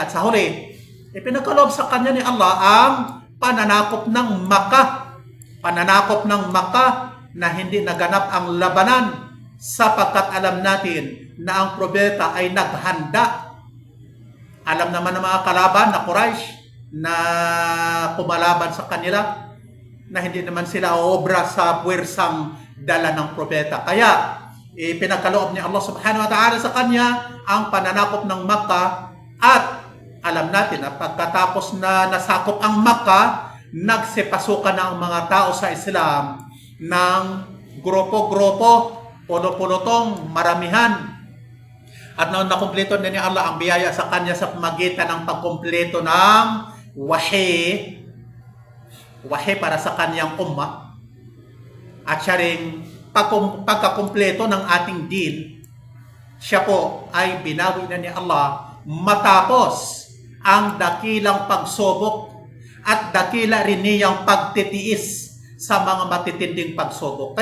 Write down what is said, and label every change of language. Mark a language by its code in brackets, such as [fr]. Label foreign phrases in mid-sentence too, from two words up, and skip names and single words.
[tl] At sa huli, ipinagkaloob sa kanya ni Allah ang pananakop ng Makkah na hindi naganap ang labanan, sapagkat alam natin na ang propeta ay naghanda. Alam naman ng mga kalaban na Quraysh na kumalaban sa kanila na hindi naman sila obra sa puwersang dala ng propeta. Kaya ipinagkaloob ni [ar] الله سبحانه وتعالى [tl] sa kanya ang pananakop ng Makkah. At alam natin na pagkatapos na nasakop ang Makkah, nagsipasukan na ang mga tao sa Islam ng grupo-grupo, puno-punotong, maramihan. At noon nakumpleto na ni Allah ang biyaya sa kanya sa pamagitan ng pagkumpleto ng wahi para sa kanyang ummah, at siya rin pagkakumpleto ng ating din, siya po ay binawi na ni Allah matapos ang dakilang pagsubok at dakila rin niyang pagtitiis sa mga matitinding pagsubok.